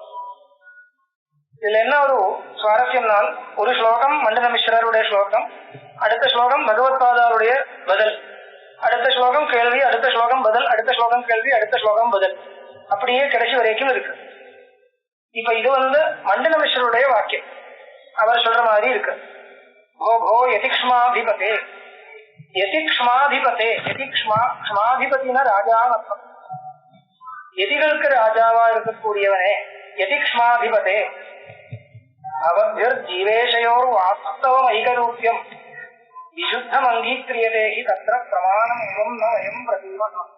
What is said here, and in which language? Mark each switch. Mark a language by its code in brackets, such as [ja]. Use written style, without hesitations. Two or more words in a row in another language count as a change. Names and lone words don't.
[ta] இதுல என்ன ஒரு சுவாரஸ்யம்னால், ஒரு ஸ்லோகம் மண்டன மிஸ்ரருடைய ஸ்லோகம், அடுத்த ஸ்லோகம் பகவத்பாதாருடைய பதில், அடுத்த ஸ்லோகம் கேள்வி, அடுத்த ஸ்லோகம் பதில், அடுத்த ஸ்லோகம் கேள்வி, அடுத்த ஸ்லோகம் பதில், அப்படியே கடைசி வரைக்கும் இருக்கு. இப்ப இது மண்டன மிஸ்ரருடைய வாக்கியம். அவர் சொல்ற மாதிரி இருக்கு. [sa] भो भो यतिक्ष्माधिपते यतिक्ष्माधिपते [ta] க்ஷ்மாதிபதினா ராஜான்னு அர்த்தம். எதிகளுக்கு ராஜாவா இருக்கக்கூடியவனே [sa] यतिक्ष्माधिपते अवत्यर् जीवेशयोर् वास्तवम् ऐकरूप्यम् विशुद्धम् अङ्गीक्रियते हि तत्र प्रमाणम् एवम् न वयम् प्रतीमहे.